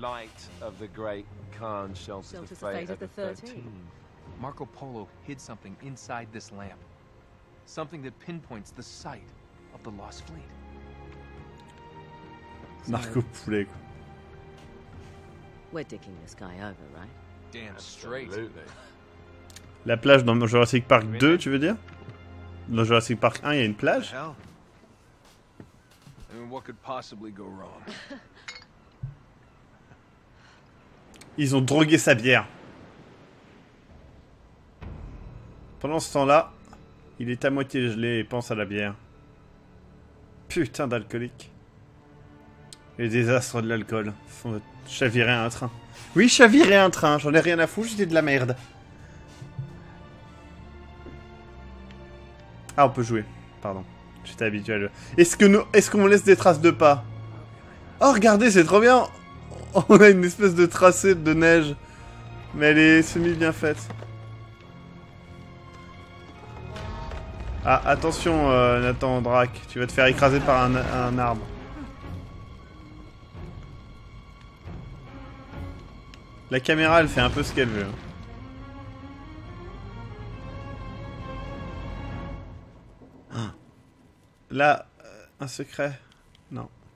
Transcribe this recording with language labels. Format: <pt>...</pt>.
<en>Light of the great Khan shelters the fate of the 13. Marco Polo hid something inside this lamp. Something that pinpoints the site of the lost fleet.</en> <fr>Marco Poulet, quoi.</fr> <en>We're dicking this guy over, right? Damn straight. Absolutely.</en> <fr>La plage dans Jurassic Park 2, tu veux dire? Dans Jurassic Park 1, il y a une plage?</fr> <en>Hell? I mean, what could possibly go wrong?</en> <fr>Ils ont drogué sa bière. Pendant ce temps-là, il est à moitié gelé et pense à la bière. Putain d'alcoolique. Les désastres de l'alcool font chavirer un train. Oui, chavirer un train, j'en ai rien à foutre, j'étais de la merde. Ah, on peut jouer, pardon. J'étais habitué à le... Est-ce qu'on laisse des traces de pas? Oh, regardez, c'est trop bien. On a une espèce de tracé de neige. Mais elle est semi-bien faite. Ah, attention, Nathan Drake. Tu vas te faire écraser par un arbre. La caméra, elle fait un peu ce qu'elle veut. Hein. Là, un secret? Non.</fr>